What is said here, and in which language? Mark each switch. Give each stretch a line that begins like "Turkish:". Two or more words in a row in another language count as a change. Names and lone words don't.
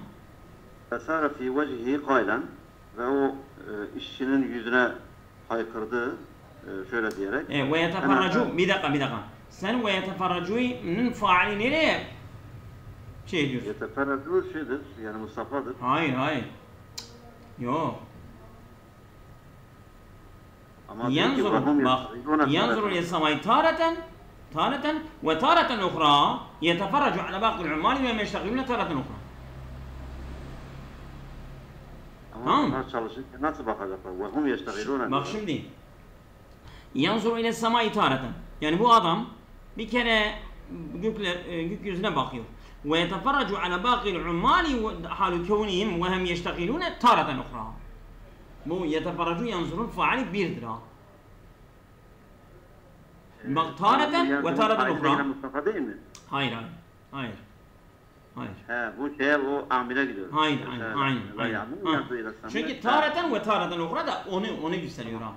Arabic: فصار في وجهه قائلا
Turkish: ve o işçinin yüzüne haykırdı şöyle diyerek.
Arabic: ويتفرج,
Turkish: bir dakika. Sen ve yeteferracu'nun faali nereye şey diyorsun? Yeteferracu şeydir, yani Mustafa'dır. Hayır. Yok.
Arabic: ينظر إلى السماء تارة وتارة أخرى يتفرج على باقي العمال وهم يشتغلون تارة أخرى.
Turkish: Ama çalışırken nasıl bakacaklar?
Arabic: وهم يشتغلون.
Turkish: Bak şimdi.
Arabic: ينظر إلى السماء تارة.
Turkish: Yani bu adam bir kere gökyüzüne bakıyor.
Arabic: ويتفرج على باقي العمال حال كونهم وهم يشتغلون تارة أخرى.
Turkish: Bu
Arabic: يتفرج ينظر
Turkish: faali birdir ha. Bak
Arabic: تارة وتارة أخرى.
Turkish: Mustafa değil mi? Hayır. Bu şeye o amile gidiyor. Hayır. Çünkü
Arabic: تارة وتارة أخرى
Turkish: da onu gösteriyor ha.